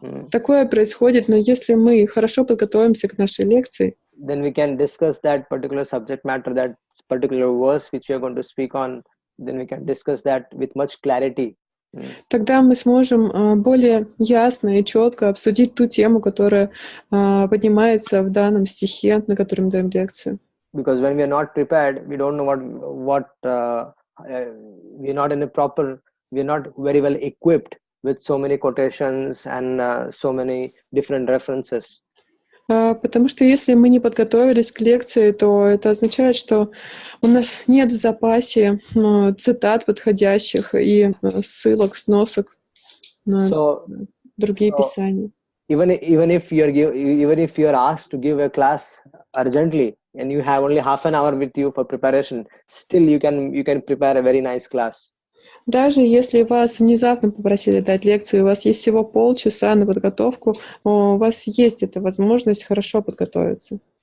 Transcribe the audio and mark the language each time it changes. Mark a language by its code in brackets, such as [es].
[ru] Такое происходит, но если мы хорошо подготовимся к нашей лекции, [en] then we can discuss that particular subject matter, that particular verse which we are going to speak on, then we can discuss that with much clarity. [ru] Тогда мы сможем более ясно и четко обсудить ту тему, которая поднимается в данном стихе, на котором даем лекцию. [en] Because when we are not prepared, we don't know what we are not very well equipped with so many quotations and so many different references. [ru] Потому что если мы не подготовились к лекции, то это означает, что у нас нет в запасе цитат подходящих и ссылок, сносок на другие писания. [en] Even if you are asked to give a class urgently and you have only half an hour with you for preparation, still you can prepare a very nice class. [ru] Даже если вас внезапно попросили дать лекцию, у вас есть всего полчаса на подготовку, у вас есть эта возможность хорошо подготовиться.